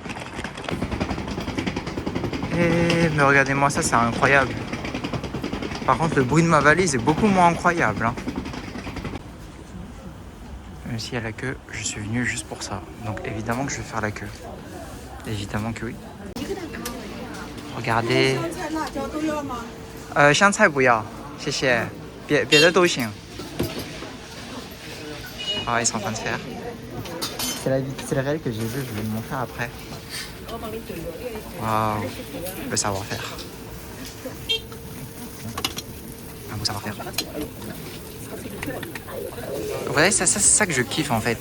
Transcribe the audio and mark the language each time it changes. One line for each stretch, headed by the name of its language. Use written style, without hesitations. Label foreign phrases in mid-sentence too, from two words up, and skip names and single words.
French: Mais regardez-moi ça, c'est incroyable. Par contre, le bruit de ma valise est beaucoup moins incroyable. Hein. Même s'il y a la queue, je suis venu juste pour ça. Donc évidemment que je vais faire la queue. Évidemment que oui. Regardez.
Chinese: 香菜不要，谢谢。别的都行。
French: Ah, ils sont en train de faire. C'est le réel que j'ai vu, je vais le montrer après. Waouh, le savoir-faire. Un beau savoir-faire. Vous voyez, c'est ça que je kiffe en fait.